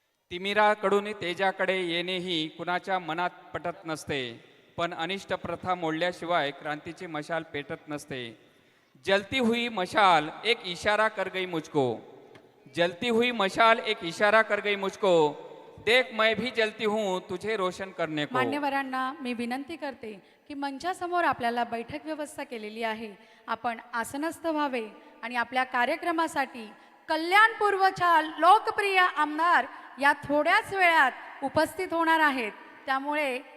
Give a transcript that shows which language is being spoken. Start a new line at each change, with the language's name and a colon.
Marathi: तिमिराकडून तेजाकडे येणेही कुणाच्या मनात पटत नसते, पण अनिष्ट प्रथा मोडल्याशिवाय क्रांतीची मशाल पेटत नसते।
Hindi: जलती हुई मशाल एक इशारा कर गई मुझको, जलती हुई मशाल एक इशारा कर गई मुझको, देख मैं भी जलती हूँ तुझे रोशन करने को।
Marathi: मान्यवरांना मी विनंती करते की मंचासमोर आपल्याला बैठक व्यवस्था केलेली आहे, आपण आसनस्थ व्हावे आणि आपल्या कार्यक्रमासाठी कल्याणपूर्वच्या लोकप्रिय आमदार या थोड्याच वेळात उपस्थित होणार आहेत, त्यामुळे